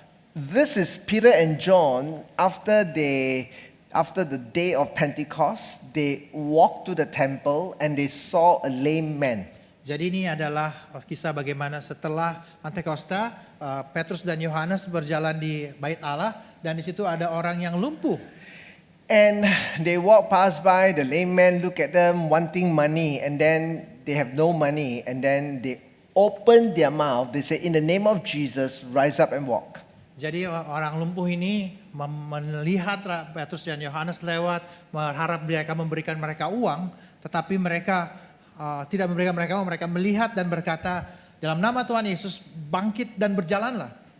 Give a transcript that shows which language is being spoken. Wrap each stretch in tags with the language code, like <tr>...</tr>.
<en>This is Peter and John after the day of Pentecost, they walked to the temple and they saw a lame man.</en> <id>Jadi ini adalah kisah bagaimana setelah Pentakosta, Petrus dan Yohanes berjalan di Bait Allah dan di situ ada orang yang lumpuh.</id> <en>And they walk past by, the lame man look at them wanting money, and then they have no money, and then they open their mouth, they say, in the name of Jesus, rise up and walk.</en> <id>Jadi orang lumpuh ini melihat Petrus dan Yohanes lewat, berharap mereka memberikan mereka uang, tetapi mereka tidak memberikan mereka uang, mereka melihat dan berkata, dalam nama Tuhan Yesus bangkit dan berjalanlah.</id>